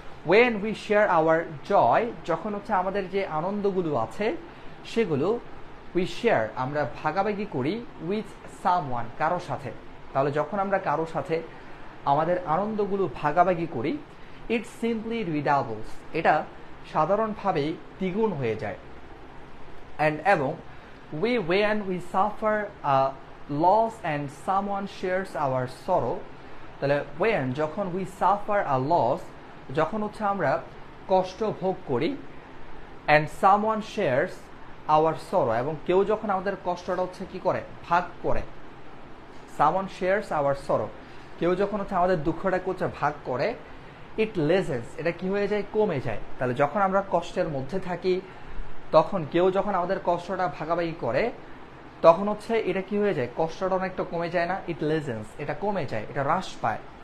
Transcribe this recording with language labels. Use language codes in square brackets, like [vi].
[en] When we share our joy, [bn] যখন হচ্ছে আমাদের যে আনন্দগুলো আছে সেগুলো [en] we share, [bn] আমরা ভাগাভাগি করি [en] with someone, [bn] কারো সাথে। তাহলে যখন আমরা কারো সাথে আমাদের আনন্দগুলো ভাগাভাগি করি, [en] it simply redoubles, [bn] এটা সাধারণভাবেই দ্বিগুণ হয়ে যায়। And এবং [en] when we suffer a loss and someone shares our sorrow, [bn] তাহলে when যখন [en] we suffer a loss, [bn] যখন হচ্ছে আমরা কষ্ট ভোগ করি, [en] and someone shares our sorrow, [bn] এবং কেউ যখন আমাদের কষ্টটা হচ্ছে কি করে, ভাগ করে। [en] someone shares our sorrow, [bn] কেউ যখন হচ্ছে আমাদের দুঃখটাকে হচ্ছে ভাগ করে, [en] it lessens, [bn] এটা কি হয়ে যায়, কমে যায়। তাহলে যখন আমরা কষ্টের মধ্যে থাকি তখন কেউ যখন আমাদের কষ্টটা ভাগাভাগি করে তখন হচ্ছে এটা কি হয়ে যায়, কষ্টটা অনেকটা কমে যায় না, [en] it lessens, [bn] এটা কমে যায়, এটা হ্রাস পায়।